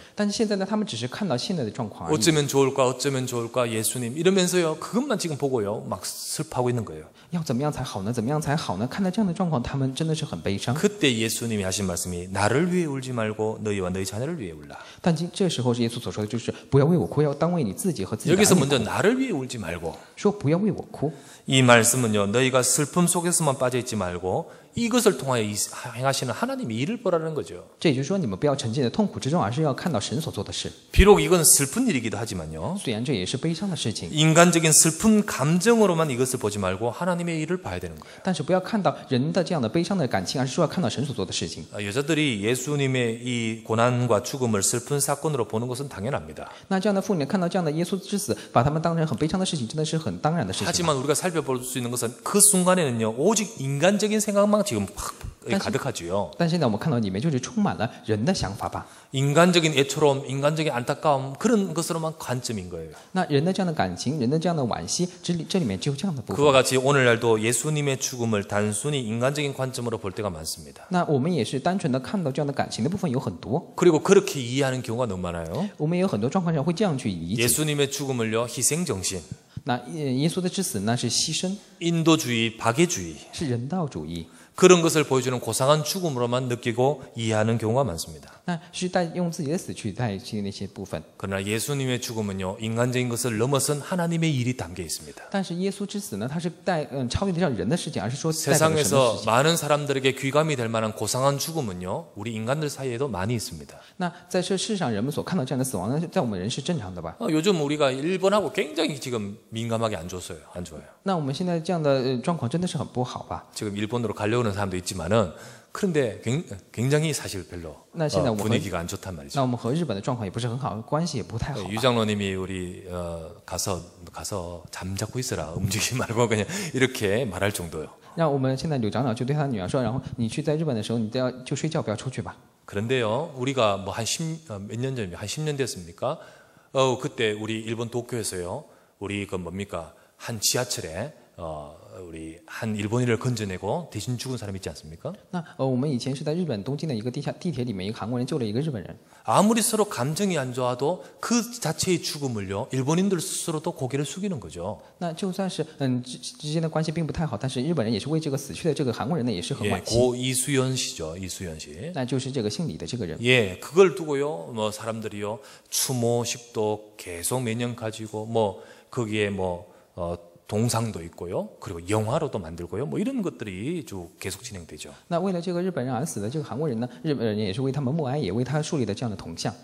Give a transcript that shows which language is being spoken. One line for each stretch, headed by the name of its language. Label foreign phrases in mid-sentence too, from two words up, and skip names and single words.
Chinese: 但是现在呢，他们只是看到现在的状况而已。
Korean: 어쩌면 좋을까 예수님 이러면서요 그것만 지금 보고요 막 슬퍼하고 있는 거예요.
Chinese: 要怎么样才好呢？怎么样才好呢？看到这样的状况，他们真的是很悲伤。
Korean: 그때 예수님이 하신 말씀이 나를 위해 울지 말고 너희와 너희 자녀를 위해 울라.
Chinese: 但这时候是耶稣所说的，就是不要为我哭，要当为你自己和自己的儿
Korean: 여기서
Chinese: 女
Korean: 먼저
Chinese: 哭。
Korean: 나를 위해 울지 말고
Chinese: 说不要为我哭，
Korean: 이 말씀은요 너희가 슬픔 속에서만 빠져 있지 말고 이것을 통하여 행하시는 하나님의 일을 보라는 거죠.
Chinese: 这也就是说，你们不要沉浸在痛苦之中，而是要看到神所做的事。
Korean: 비록 이건 슬픈 일이기도 하지만요
Chinese: 虽然这也是悲伤的事情，
Korean: 인간적인 슬픈 감정으로만 이것을 보지 말고 하나님의 일을 봐야 되는 거예요.
Chinese: 但是不要看到人的这样的悲伤的感情，而是说要看到神所做的事情。
Korean: 여자들이 예수님의 이 고난과 죽음을 슬픈 사건으로 보는 것은 당연합니다.
Chinese: 那这样的妇女看到这样的耶稣之死，把他们当成很悲伤的事情，真的是很当然的事情。
Korean: 하지만 우리가 살펴볼 수 있는 것은 그 순간에는요 오직 인간적인 생각만 지금 확 가득하지요.
Chinese: 但现在我们看到里面就是充满了人的想法吧。
Korean: 인간적인 애처로움, 인간적인 안타까움 그런 것으로만 관점인 거예요.
Chinese: 那人的这样的感情，人的这样的惋惜，这里面只有这样的部分。
Korean: 그와 같이 오늘날도 예수님의 죽음을 단순히 인간적인 관점으로 볼 때가 많습니다.
Chinese: 那我们也是单纯的看到这样的感情的部分有很多，
Korean: 그리고 그렇게 이해하는 경우가 너무 많아요.
Chinese: 我们也有很多状况下会这样去理解。
Korean: 예수님의 죽음을요 희생정신,
Chinese: 那耶稣的之死那是牺牲，
Korean: 인도주의, 박애주의
Chinese: 是人道主义，
Korean: 그런 것을 보여주는 고상한 죽음으로만 느끼고 이해하는 경우가 많습니다.
Chinese: 那是用自己的死去代替那些部分。
Korean: 그러나 예수님의 죽음은요 인간적인 것을 넘어선 하나님의 일이 담겨 있습니다.
Chinese: 但是耶稣之死呢，它是超越的让人的事情，而是说代表了神的事
Korean: 세상에서
Chinese: 情。
Korean: 많은 사람들에게 귀감이 될 만한 고상한 죽음은요 우리 인간들 사이에도 많이 있습니다.
Chinese: 那在这世上人们所看到这样的死亡呢，在我们人是正常的吧？
Korean: 요즘 우리가 일본하고 굉장히 지금 민감하게 안 좋아요.
Chinese: 那我们现在这样的状况真的是很不好吧？
Korean: 지금 일본으로 가려는 사람도 있지만은 그런데 굉장히 사실 별로
Chinese: 那现在我们和
Korean: 분위기가 안 좋단 말이죠.
Chinese: 那我们和日本的状况也不是很好，关系也不太好吧。
Korean: 유장로님이 우리 가서 잠자고 있어라 움직이지 말고 그냥 이렇게 말할 정도요.
Chinese: 那我们现在柳长老就对他女儿说，然后你去在日本的时候，你就睡觉，不要出去吧。
Korean: 그런데요, 우리가 뭐 몇 년 전에 한 10년 됐습니까? 그때 우리 일본 도쿄에서요, 우리 그 뭡니까 한 지하철에 우리 한 일본인을 건져내고 대신 죽은 사람이 있지 않습니까?
Chinese: 那我们以前是在日本东京的一个地铁里面，一个韩国人救了一个日本人。
Korean: 아무리 서로 감정이 안 좋아도 그 자체의 죽음을요, 일본인들 스스로도 고개를 숙이는 거죠.
Chinese: 那就算是之间的关系并不太好，但是日本人也是为这个死去的这个韩国人呢也是很
Korean: 예,
Chinese: 惋惜。
Korean: 고 이수연 씨죠, 이수연 씨.
Chinese: 那就是这个姓李的这个人。
Korean: 예, 그걸 두고요, 뭐 사람들이요, 추모 식도 계속 매년 가지고 뭐 거기에 동상도 있고요. 그리고 영화로도 만들고요. 뭐 이런 것들이 쭉 계속 진행되죠.
Chinese: 那为了这个日本人而死的这个韩国人呢，日本人也是为他们默哀，也为他树立了这样的铜像。